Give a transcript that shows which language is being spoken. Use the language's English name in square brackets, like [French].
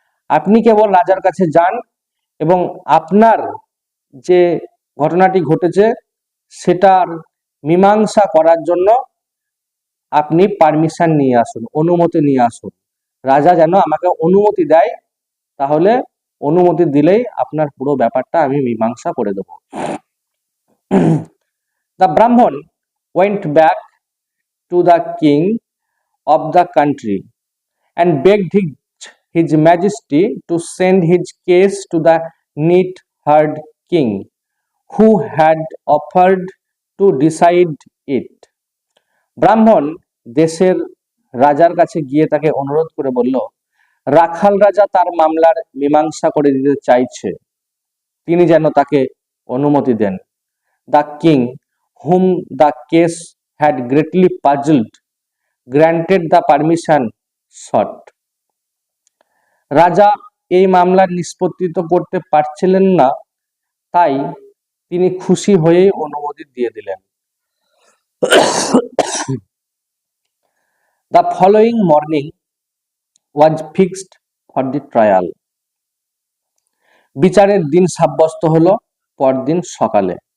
[Bangla] আপনি কেবল রাজার কাছে যান এবং আপনার যে ঘটনাটি ঘটেছে সেটার মীমাংসা করার জন্য আপনি পারমিশন নিয়ে আসুন, অনুমতি নিয়ে আসুন। রাজা যেন আমাকে অনুমতি দেয়, তাহলে অনুমতি দিলেই আপনার পুরো ব্যাপারটা আমি মীমাংসা করে দেব। [English] The Brahman went back to the king of the country and begged his majesty to send his case to the neat-haired king who had offered to decide it. [Bangla] ব্রাহ্মণ দেশের রাজার কাছে গিয়ে তাকে অনুরোধ করে বলল, রাখাল রাজা তার মামলার মীমাংসা করে দিতে চাইছে, তিনি যেন তাকে অনুমতি দেন। [English] The king, whom the case had greatly puzzled, granted the permission sought. [Bangla] রাজা এই মামলার নিষ্পত্তি তো করতে পারছিলেন না, তাই তিনি খুশি হয়ে অনুমতি দিয়ে দিলেন। [English] The following morning was fixed for the trial. [Bangla] বিচারের দিন সাব্যস্ত হলো পরদিন সকালে।